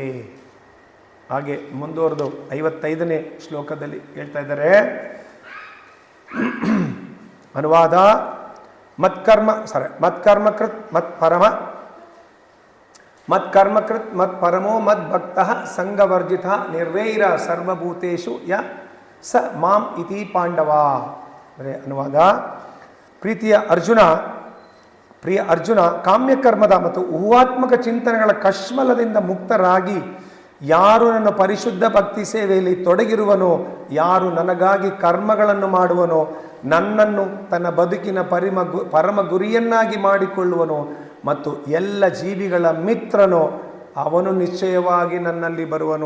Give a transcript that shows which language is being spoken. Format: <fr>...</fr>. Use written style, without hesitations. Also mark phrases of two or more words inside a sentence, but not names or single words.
<kn>ಹಾಗೆ ಮುಂದುವರೆದು 55ನೇ ಶ್ಲೋಕದಲ್ಲಿ ಹೇಳ್ತಾ ಇದ್ದಾರೆ.</kn> <sa>ಅನುವಾದ: ಮತ್ಕರ್ಮಕೃತ್ ಮತ್ಪರಮೋ ಮದ್ಭಕ್ತಃ ಸಂಗವರ್ಜಿತ ನಿರ್ವೈರ ಸರ್ವಭೂತೇಷು ಯ ಸ ಮಾಂ ಇತಿ ಪಾಂಡವ.</sa> <kn>ಅಂದರೆ ಅನುವಾದ: ಪ್ರಿಯ ಅರ್ಜುನ, ಕಾಮ್ಯಕರ್ಮದ ಮತ್ತು ಊಹಾತ್ಮಕ ಚಿಂತನೆಗಳ ಕಶ್ಮಲದಿಂದ ಮುಕ್ತರಾಗಿ ಯಾರು ನನ್ನ ಪರಿಶುದ್ಧ ಭಕ್ತಿ ಸೇವೆಯಲ್ಲಿ ತೊಡಗಿರುವನೋ, ಯಾರು ನನಗಾಗಿ ಕರ್ಮಗಳನ್ನು ಮಾಡುವನೋ, ನನ್ನನ್ನು ತನ್ನ ಬದುಕಿನ ಪರಮ ಗುರಿಯನ್ನಾಗಿ ಮಾಡಿಕೊಳ್ಳುವನೋ ಮತ್ತು ಎಲ್ಲ ಜೀವಿಗಳ ಮಿತ್ರನೋ, ಅವನು ನಿಶ್ಚಯವಾಗಿ ನನ್ನಲ್ಲಿ ಬರುವನು.</kn>